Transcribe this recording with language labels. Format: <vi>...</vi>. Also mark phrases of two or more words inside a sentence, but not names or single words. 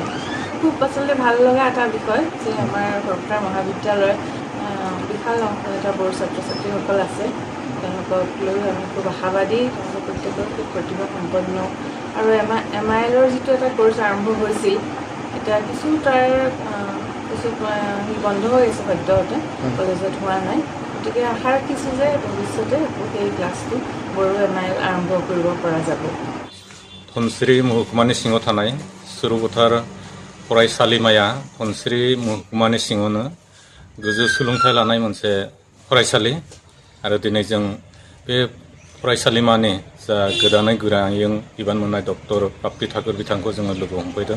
<as>খুব আচলতে ভাল লগা এটা বিষয় যে আমাৰ কৈপথাৰ মহাবিদ্যালয়ত বিশাল অংশ এটা বৰ ছাত্ৰ ছাত্ৰীসকল আছে, তেওঁলোকক লৈ আমি খুব আশাবাদী, তেওঁলোক প্ৰত্যেকৰ খুব প্ৰতিভা সম্পন্ন আৰু MIL-ৰ যিটো এটা কোৰ্চ আৰম্ভ হৈছিল এতিয়া কিছু বন্ধ হৈ আছে সদ্যহতে কলেজত হোৱা নাই, গতিকে আশা ৰাখিছোঁ যে ভৱিষ্যতে সেই ক্লাছটো বড়ো MIL আৰম্ভ কৰিব পৰা যাব।</as> <brx>धनसिरि महकुमानि सिङाव थानाय सुरुपथार फरायसालिमाया धनसिरि महकुमानि सिङावनो गोजौ सोलोंथाइ लानाय मोनसे फरायसालि आरो दिनै जों बे फरायसालिमानि जा गोदानै गोरायुं बिबान मोननाय डक्टर प्राप्ति ठाकुर बिथांखौ जोङो लोगो हमफैदों।</brx>